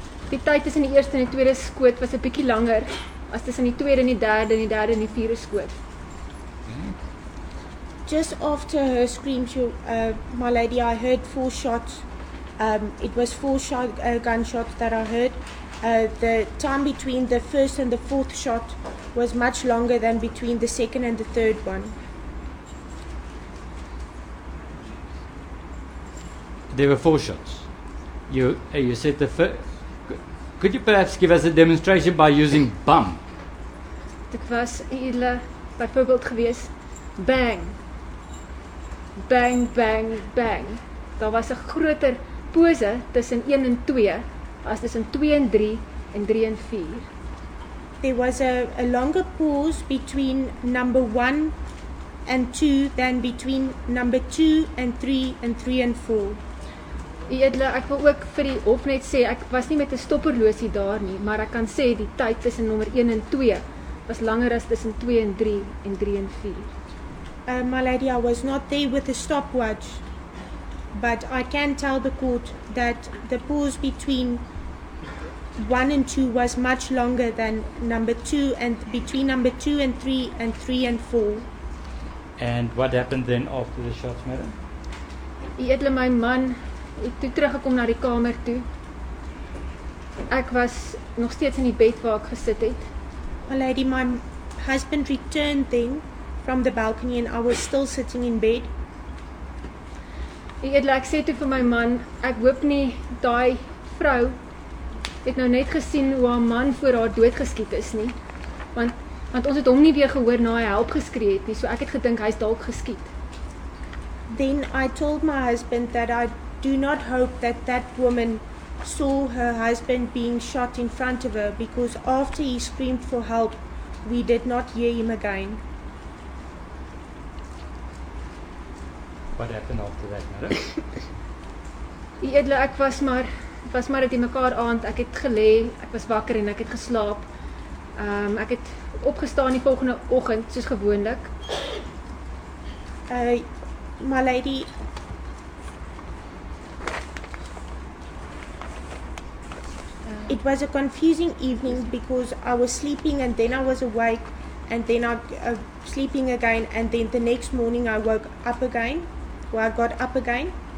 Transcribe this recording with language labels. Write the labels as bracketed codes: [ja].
[af] Die tyd tussen die eerste en die tweede skoot was 'n bietjie langer as tussen die tweede en die derde en die derde en die vierde skoot. [en] Just after her screams, my lady, I heard 4 shots. It was 4 gunshots that I heard. The time between the first and the fourth shot was much longer than between the second and the third one. There were 4 shots. You said the first. Could you perhaps give us a demonstration by using bum? [af] Dit was edele byvoorbeeld gewees, bang, bang, bang, bang. Daar was 'n groter pose tussen 1 en 2 as tussen 2 en 3 en 3 en 4. [en] There was a longer pause between number 1 and 2 than between number 2 and 3 and 3 and 4. [af] Edele, ek wil ook vir die hof net sê, ek was nie met 'n stopperlosie daar nie, maar ek kan sê die tyd tussen nommer 1 en 2 was langer as tussen 2 en 3 en 3 en 4. [en] My lady, I was not there with a stopwatch, but I can tell the court that the pause between 1 and 2 was much longer than number 2 and between number 2 and 3 and 3 and 4. And what happened then after the shots, madam? [af] Die edele my man het toe teruggekom na die kamer toe. Ek was nog steeds in die bed waar ek gesit het. [en] My lady, my husband returned then from the balcony and I was still sitting in bed. [af] Die edele, ek sê toe vir my man, ek hoop nie daai vrou het nou net gesien hoe haar man voor haar doodgeskiet is nie. Want ons het hom nie weer gehoor na hy help geskree het nie, so ek het gedink hy's dalk geskiet. [en] Then I told my husband that I do not hope that that woman saw her husband being shot in front of her, because after he screamed for help, we did not hear him again. What happened after that, madam? [af] Die edele, ek was maar uit die mekaar aand, ek het gelê, ek was wakker en ek het geslaap. Ek het opgestaan die volgende oggend, soos gewoonlik. [en] My lady, it was a confusing evening because I was sleeping and then I was awake and then I sleeping again and then the next morning I woke up again, or I got up again.